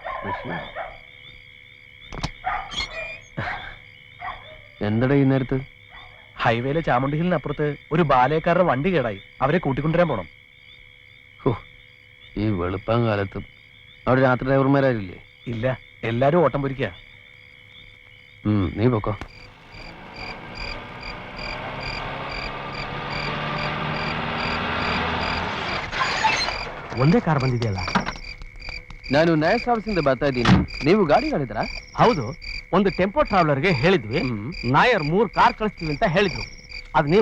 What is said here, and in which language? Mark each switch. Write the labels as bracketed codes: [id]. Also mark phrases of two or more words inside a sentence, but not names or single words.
[ml] എന്തടാ ഈ നേരത്ത്? ഹൈവേയിലെ ചാമുണ്ടി ഹിലിനപ്പുറത്ത് ഒരു ബാലയക്കാരുടെ വണ്ടി കേടായി. അവരെ കൂട്ടിക്കൊണ്ടുവരാൻ പോണം. ഈ വെളുപ്പം കാലത്തും അവിടെ രാത്രി ഡ്രൈവർമാരില്ലേ? ഇല്ല, എല്ലാരും ഓട്ടം പൊരിക്കുക. നീ പൊക്കോ. [kn] ಒಂದೇ ಕಾರ್ ಬಂದಿದೆಯಲ್ಲ? ನಾನು ನಯ ಟ್ರಾವೆಲ್ಸಿಂದ ಬರ್ತಾ ಇದ್ದೀನಿ. ನೀವು ಗಾಡಿ ಕಳಿದ್ರಾ? ಹೌದು, ಒಂದು ಟೆಂಪೋ ಟ್ರಾವೆಲರ್ಗೆ ಹೇಳಿದ್ವಿ. ನಾಯರ್ 3 ಕಾರ್ ಕಳಿಸ್ತೀವಿ ಅಂತ ಹೇಳಿದ್ರು. ಅದು ನೀವ?